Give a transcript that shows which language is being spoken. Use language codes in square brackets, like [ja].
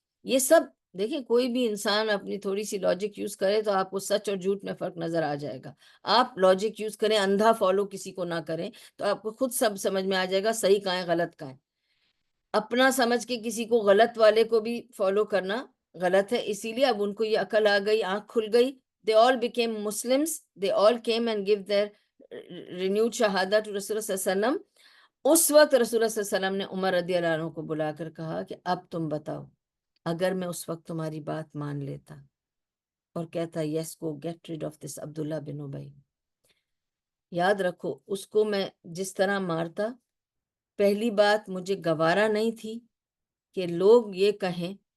[ur] یہ سب دیکھیں کوئی بھی انسان اپنی تھوڑی سی لاجک یوز کرے تو آپ کو سچ اور جھوٹ میں فرق نظر آ جائے گا. آپ لاجک یوز کریں, اندھا فالو کسی کو نہ کریں, تو آپ کو خود سب سمجھ میں آ جائے گا صحیح کہاں ہے غلط کہاں ہے. اپنا سمجھ کے کسی کو غلط والے کو بھی فالو کرنا غلط ہے. اسی لیے اب ان کو یہ عقل آ گئی, آنکھ کھل گئی. [en] they all became Muslims, they all came and give their renewed shahada to [ur] رسول اللہ صلی اللہ علیہ وسلم. اس وقت رسول اللہ صلی اللہ علیہ وسلم نے عمر رضی اللہ عنہ کو بلا کر کہا کہ اب تم بتاؤ, اگر میں اس وقت تمہاری بات مان لیتا اور کہتا [en] yes go get rid of this [ur] عبداللہ بن ابی, یاد رکھو اس کو میں جس طرح مارتا, پہلی بات مجھے گوارا نہیں تھی کہ لوگ یہ کہیں,